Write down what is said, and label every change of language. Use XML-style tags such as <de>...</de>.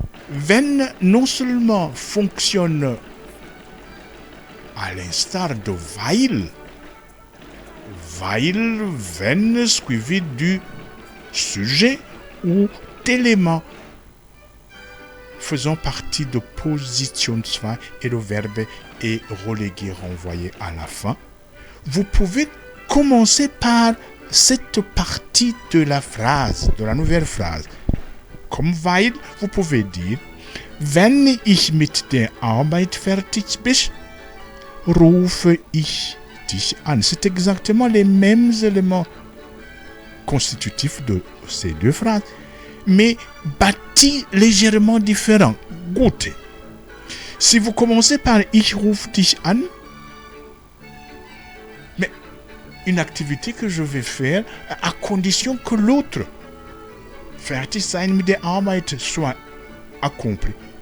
<fr>Wenn non seulement fonctionne à l'instar de weil, wenn suivi du sujet ou d'élément faisant partie de position 2 et le verbe est relégué, renvoyé à la fin. Vous pouvez commencer par cette partie de la phrase, de la nouvelle phrase. Comme weil, vous pouvez dire</fr> <de>wenn ich mit der Arbeit fertig bin, rufe ich dich an.</de> <fr>C'est exactement les mêmes éléments constitutifs de ces deux phrases, mais bâtis légèrement différents.</fr> <de>Gut.</de> <fr>Si vous commencez par ich rufe dich an, mais une activité que je vais faire à condition que l'autre</fr> <de>fertig sein mit der Arbeit</de> <fr>soit accompli.</fr>